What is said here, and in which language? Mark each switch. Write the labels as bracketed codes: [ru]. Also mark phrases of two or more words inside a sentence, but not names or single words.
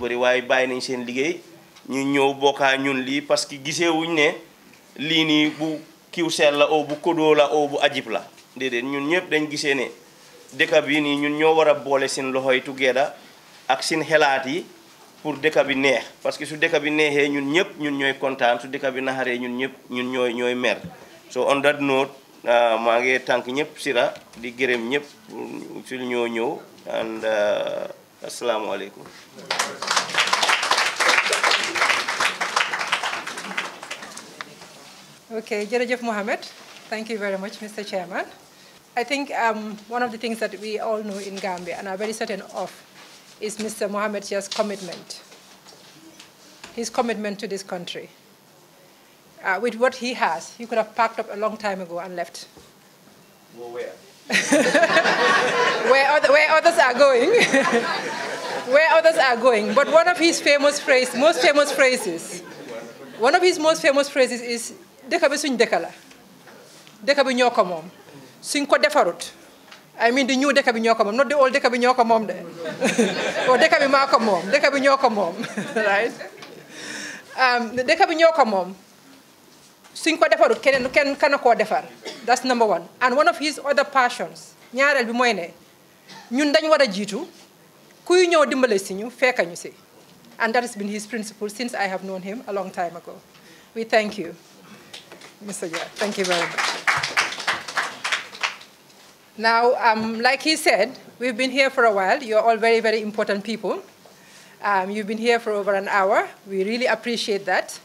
[wo] bëri waaye bàyyi nañ seen liggéey ñu ñëw bokkaa ñun lii parce que gisee wuñ ne lii nii bu Qcell la o bu Qodoo la o bu ajib la déedéet ñun ñëpp dañ gisee ne dëkk bi nii ñun ñoo war a boole seen loxo yi together ak seen xelaat yi pour dëkk bi neex parce que su dëkk bi neexee ñun ñëpp ñun ñooy kontaan su dëkk bi naxaree ñun ñëpp ñun ñooy mer [en] so on that note [wo] maa ngi tànk ñëpp sira di gërëm ñëpp su ñoo ñëw and asalaamaaleykum. [en] Okay, Jerejef Mohammed, thank you very much, Mr. Chairman. I think one of the things that we all know in Gambia and are very certain of is Mr. Mohammed Shia's commitment, his commitment to this country. With what he has, he could have packed up a long time ago and left. Well, where? where others are going. Where others are going. But one of his most famous phrases is, [wo] dëkk bi suñ dëkk la dëkk bi ñoo ko moom suñ ko defarut [en] I mean the new [wo] dëkk bi ñoo ko moom [en] not the old [wo] dëkk bi ñoo ko moom de o dëkk bi maa ko moom dëkk bi ñoo ko moom right dëkk bi ñoo ko moom suñ ko defarut kenn kana koo defar [en] that's number one. And one of his other passions [wo] ñaareel bi mooy ne ñun dañ war a jiitu kuy ñëw dimbale si ñu fekka ñu si [en] and that has been his principle since I have known him a long time ago. We thank you, Mr. Jia. Thank you very much. Now, like he said, we've been here for a while. You're all very, very important people. You've been here for over an hour. We really appreciate that.